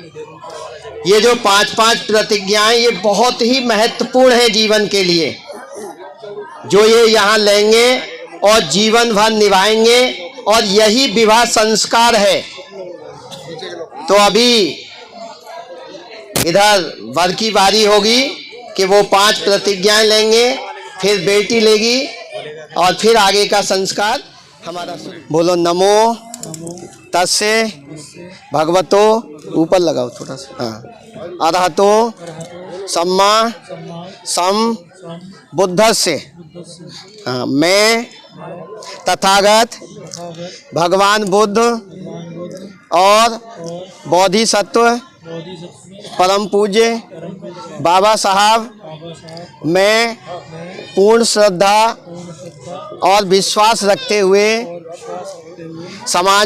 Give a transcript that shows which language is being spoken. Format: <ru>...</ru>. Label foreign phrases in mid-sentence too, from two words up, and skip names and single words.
<hi>ये जो 5-5 प्रतिज्ञाएं ये बहुत ही महत्वपूर्ण है जीवन के लिए, जो ये यहाँ लेंगे और जीवन भर निभाएंगे, और यही विवाह संस्कार है। तो अभी इधर वर की बारी होगी कि वो 5 प्रतिज्ञाएं लेंगे, फिर बेटी लेगी और फिर आगे का संस्कार हमारा।</hi> <pi>बोलो नमो तस्से भगवतो,</pi> <hi>ऊपर लगाओ थोड़ा सा, हाँ,</hi> <pi>अरहतो सम्मा सम बुद्धस्य।</pi> <hi>हाँ, मैं तथागत भगवान बुद्ध और बोधिसत्व परम पूज्य बाबा साहब मैं पूर्ण श्रद्धा और विश्वास रखते हुए समाज</hi>